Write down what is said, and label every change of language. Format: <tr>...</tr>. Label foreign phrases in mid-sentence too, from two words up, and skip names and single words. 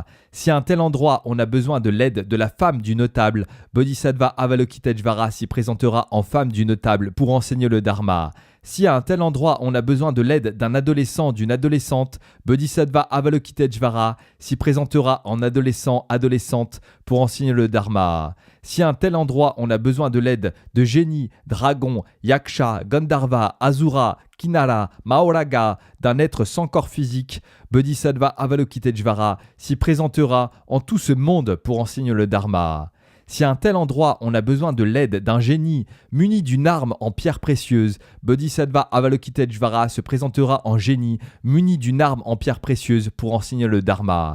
<fr>Si à un tel endroit on a besoin de l'aide de la femme du notable, Bodhisattva Avalokiteshvara s'y présentera en femme du notable pour enseigner le Dharma. Si à un tel endroit on a besoin de l'aide d'un adolescent, d'une adolescente, Bodhisattva Avalokiteshvara s'y présentera en adolescent, adolescente pour enseigner le Dharma. Si à un tel endroit on a besoin de l'aide de génies, dragons, yaksha, gandharva, asura, kinara, mahoraga, d'un être sans corps physique, Bodhisattva Avalokiteshvara s'y présentera en tout ce monde pour enseigner le Dharma. Si à un tel endroit on a besoin de l'aide d'un génie muni d'une arme en pierre précieuse, Bodhisattva Avalokiteshvara se présentera en génie muni d'une arme en pierre précieuse pour enseigner le Dharma.</fr>